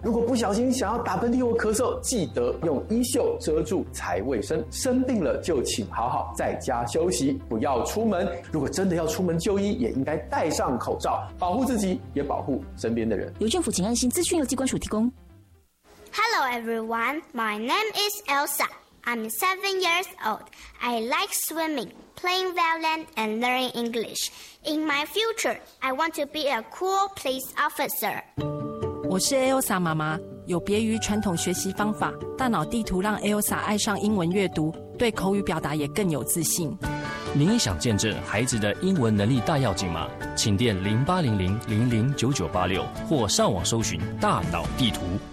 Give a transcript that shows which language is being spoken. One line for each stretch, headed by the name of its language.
Chinese: 如果不小心想要打喷嚏或咳嗽，记得用衣袖遮住才卫生。生病了就请好好在家休息，不要出门。如果真的要出门就医，也应该戴上口罩，保护自己也保护身边的人。由政府请安心资讯由机关署提供。
English: Hello everyone, my name is Elsa. I'm 7 years old. I like swimming, playing violin, and learning English. In my future, I want to be a cool police officer.
Chinese: 我是 Elsa 妈妈。有别于传统学习方法，大脑地图让 Elsa 爱上英文阅读，对口语表达也更有自信。您也想见证孩子的英文能力大跃进吗？请电0800-00-9986或上网搜寻大脑地图。